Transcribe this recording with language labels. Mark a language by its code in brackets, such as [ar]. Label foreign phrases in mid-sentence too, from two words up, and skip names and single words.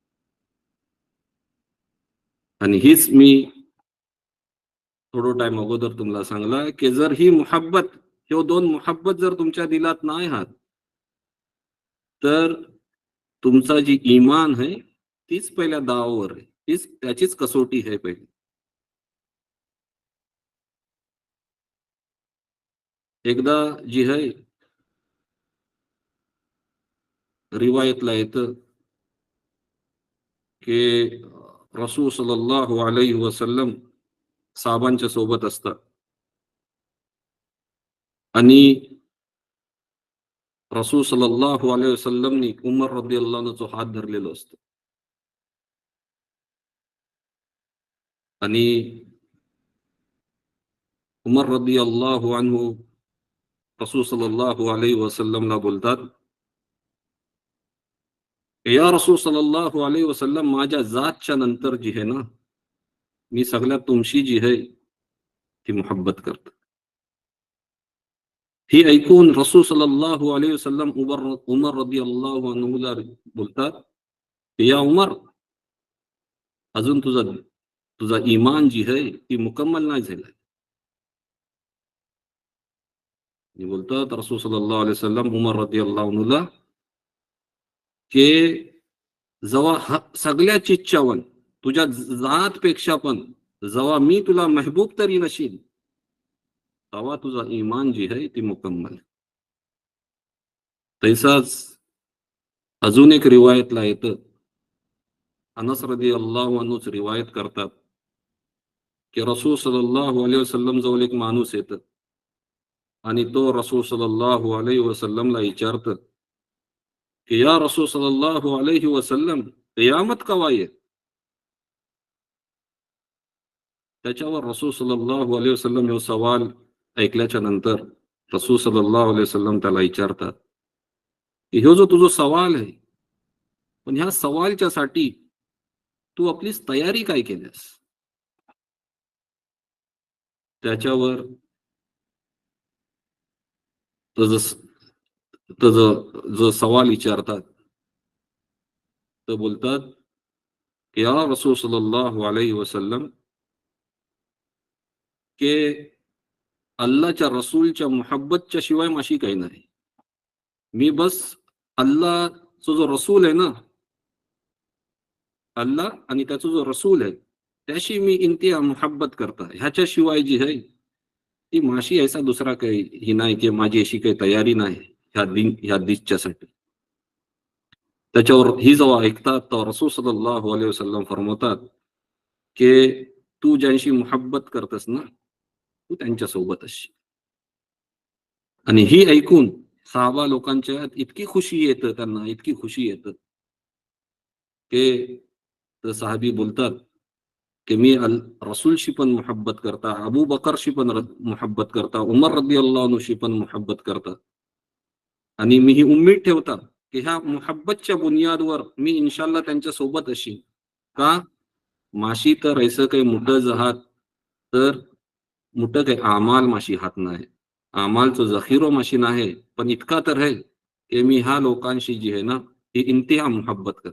[mr] आणि हीच मी थोडो टाइम अगोदर तुम्हाला सांगला की जर ही मोहब्बत ह्यो दोन मोहब्बत जर तुमच्या दिलात नाही आहात, तर तुमचा जी ईमान आहे तीच पहिल्या दावावर आहे. तीच त्याचीच कसोटी आहे पहिली. एकदा जी आहे रिवायतला येतं की रसूल [ar] صلى الله عليه وسلم [mr] साहेबांच्या सोबत असतात आणि रसूल [ar] صلى الله عليه وسلم [mr] उमर [ar] رضي الله عنه [mr] हात धरलेलो असतो आणि उमर [ar] رضي الله عنه [mr] रसूल [ar] صلى الله عليه وسلم [mr] बोलतात, [ar] يا رسول صلى الله عليه وسلم [mr] माझ्या जातच्या नंतर जी आहे ना, मी सगळ्यात तुमची जी आहे ती मोहब्बत करतो. ही ऐकून रसूल [ar] صلى الله عليه وسلم [mr] उमर [ar] رضي الله عنه [mr] बोलतात, या उमर अजून तुझा तुझा ईमान जी आहे ती मुकम्मल नाही झालं. मी बोलतात रसूल [ar] صلى الله عليه وسلم [mr] उमर [ar] رضي الله عنه [mr] की जेव्हा सगळ्या चिच्च्यावन तुझ्या जातपेक्षा पण जेव्हा मी तुला महबूब तरी नशील, तेव्हा तुझा ईमान जी आहे ती मुकम्मल. तैसाच अजून एक रिवायतला येतं, अनस [ar] رضي الله عنه [mr] रिवायत करतात की रसूल [ar] صلى الله عليه وسلم [mr] जवळ एक माणूस येतं आणि तो रसूल [ar] صلى الله عليه وسلم [mr] विचारतं की [ar] يا رسول صلى الله عليه وسلم [mr] क़ियामत कवा येईल. त्याच्यावर रसूल [ar] صلى الله عليه وسلم [mr] हा सवाल ऐकल्याच्या नंतर रसूल [ar] صلى الله عليه وسلم [mr] त्याला विचारतात की ह्यो जो तुझा सवाल आहे, पण ह्या सवालच्या साठी तू आपलीच तयारी काय केल्यास. त्याच्यावर तो जो सवाल विचारतात तो बोलतात की [ar] يا رسول صلى الله عليه وسلم [mr] के अल्लाहच्या रसूलच्या मोहब्बतच्या शिवाय माशी काही नाही. मी बस अल्लाहचा जो रसूल आहे ना, अल्लाह आणि त्याचा जो रसूल आहे त्याशी मी इंतिहा मोहब्बत करता, ह्याच्याशिवाय जी आहे ती माशी ऐसा दुसरा काही ही नाही की माझी अशी काही तयारी नाही ह्या दिसच्यासाठी. त्याच्यावर ही जेव्हा ऐकतात तर रसूल [ar] صلى الله عليه وسلم [mr] फरमवतात की तू ज्यांशी मोहब्बत करतस ना, तू त्यांच्या सोबत असशील. आणि ही ऐकून सहाबा लोकांच्या इतकी खुशी येतं, त्यांना इतकी खुशी येतं की तर साहबी बोलतात की मी रसूलशी पण मोहब्बत करता, अबू बकरशी पण मोहब्बत करता, उमर [ar] رضي الله عنه [mr] पण मोहब्बत करता. आणि मी ही उम्मीद ठेवता की ह्या मोहब्बतच्या बुनियादवर मी इन्शाल्लाह त्यांच्या सोबत अशी का माशी तर ऐसं काही मोठं जहात तर मोठं काही आमाल माशी हात नाही. आमालचं जखीरो माशी नाही, पण इतका तर आहे की मी ह्या लोकांशी जी आहे ना ही इंतिहा मोहब्बत करतो.